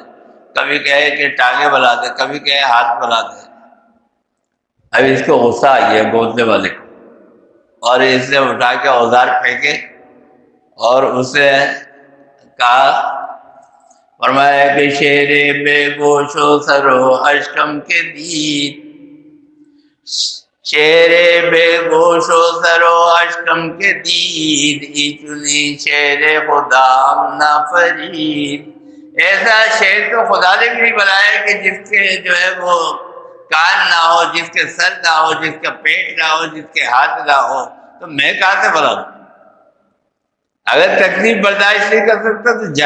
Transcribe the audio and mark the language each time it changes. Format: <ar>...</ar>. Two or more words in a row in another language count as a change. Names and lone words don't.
<ur>کبھی کہے کہ ٹانگیں بنا دے، کبھی کہے ہاتھ بنا دے۔ اب اس کو غصہ آ گیا گودنے والے کو، اور اس نے اٹھا کے اوزار پھینکے اور اسے کہا، فرمایا کہ</ur> <fa>شیر بے گوش و سر و اشکم کے دید، شیر بے گوش و سر و اشکم کے دید، ای چنی شیر خدا ہم نہ فرید۔</fa> <ur>ایسا شیر تو خدا نے بھی نہیں بنایا کہ جس کے جو ہے وہ کان نہ ہو، جس کے سر نہ ہو، جس کا پیٹ نہ ہو، جس کے ہاتھ نہ ہو، تو میں کہاں سے بناؤں؟ اگر تکلیف برداشت نہیں کر سکتا تو جا۔</ur>